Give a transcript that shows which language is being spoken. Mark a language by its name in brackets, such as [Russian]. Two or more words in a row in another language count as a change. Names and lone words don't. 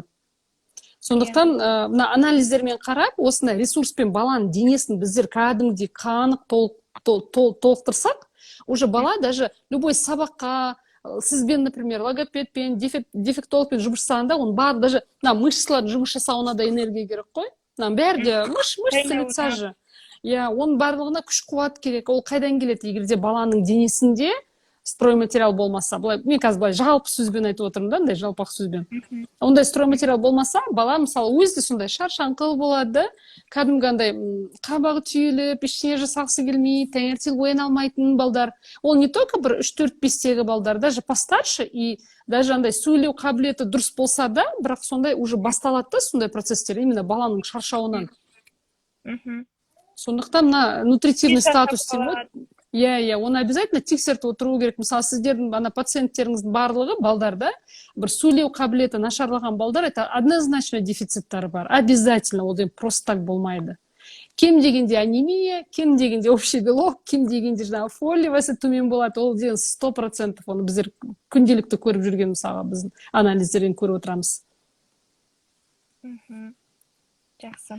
[Kazakh] Сондықтан анализдермен қарап, осындай ресурспен баланың денесін біздер кәдімгідей қанық толықтырсақ, уже бала [Russian] даже любой [Kazakh] сабаққа, сізбен, например, логопедпен, дефектологпен жұмыс жасағанда, оның барлығы даже мышцалардың жұмыс жасауына да энергия керек қой. [Russian] Бәрде мышцы лица же. [Kazakh] Оның барлығына күш қуат керек. Ол қайдан келеді? Егерде баланың денесінде стройматериал болмаса, мен қазір былай жалпы сөзбен айтып отырмын да, жалпақ сөзбен. Ондай стройматериал болмаса, бала мысалы өзі де сондай шаршаңқы болады, кәдімгі қабағы түйіліп, ештеңе жасағысы келмейді, таңертең ояна алмайтын балдар. Ол [Russian] не только [Kazakh] бір 3-4-5-тегі балдар, [Russian] даже постарше и даже [Kazakh] сөйлеу қабілеті дұрыс болса да, бірақ сондай уже басталады да, сондай процесстер, именно баланың шаршауынан. Сондықтан [Russian] нутритивный статус [Kazakh] Иә, оны обязательно тексертіп отыру керек. Мысалы, сіздердің ана пациенттеріңіздің барлығы балдарда бір сөйлеу қабілеті нашарлаған балдар, [Russian] это однозначно [Kazakh] дефициттары бар. Обязательно, ол деген [Russian] просто так [Kazakh] болмайды. Кем дегенде анемия, кем дегенде [Russian] общий белок, [Kazakh] кем дегенде жаңағы фолиевасы төмен болады, ол деген 100%. Оны біздер күнделікті көріп жүрген, мысалға біздің анализдерден көріп отырамыз. Жақсы.